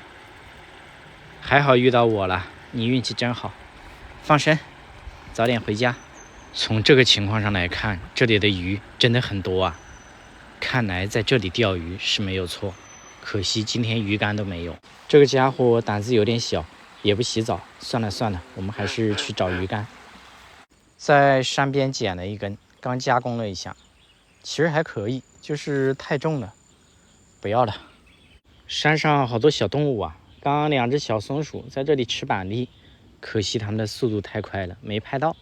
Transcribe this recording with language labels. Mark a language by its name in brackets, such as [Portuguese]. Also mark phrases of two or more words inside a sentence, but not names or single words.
[Chinese] 還好遇到我了，你運氣真好。放生，早點回家。從這個情況上來看，這裡的魚真的很多啊！看來在這裡釣魚是沒有錯，可惜今天魚竿都沒有。這個家伙膽子有點小，也不洗澡。算了算了，我們還是去找魚竿。在山邊撿了一根，剛加工了一下，其實還可以，就是太重了，不要了。山上好多小動物啊，剛剛兩隻小松鼠在這裡吃板栗，可惜它們的速度太快了，沒拍到。